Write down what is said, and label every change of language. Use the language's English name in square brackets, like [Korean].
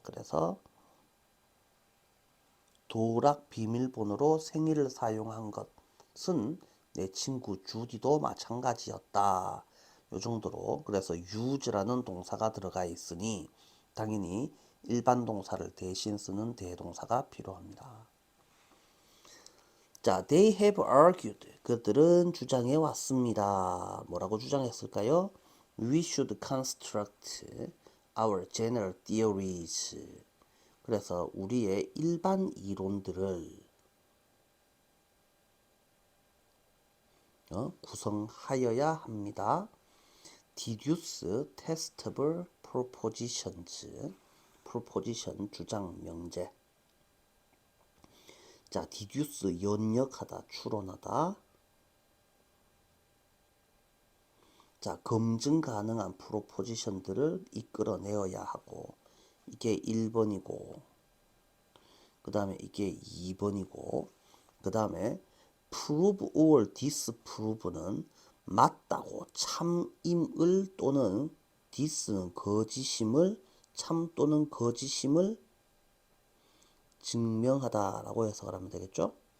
[Korean] 그래서 도락 비밀번호로 생일을 사용한 것은 내 친구 주디도 마찬가지였다. 요 정도로 그래서 use라는 동사가 들어가 있으니 당연히 일반 동사를 대신 쓰는 대동사가 필요합니다. [English] 자, they have argued. [Korean] 그들은 주장해 왔습니다. 뭐라고 주장했을까요? [English] We should construct our general theories. [Korean] 그래서 우리의 일반 이론들을 구성하여야 합니다. [English] deduce testable propositions. [Korean] proposition 주장 명제. 자, deduce 연역하다, 추론하다. 자, 검증 가능한 프로포지션들을 이끌어내어야 하고, 이게 1번이고, 그 다음에 이게 2번이고, 그 다음에 [English] prove or disprove [Korean] 는 맞다고 참임을 또는 dis는 거짓임을, 참 또는 거짓임을 증명하다라고 해석을 하면 되겠죠.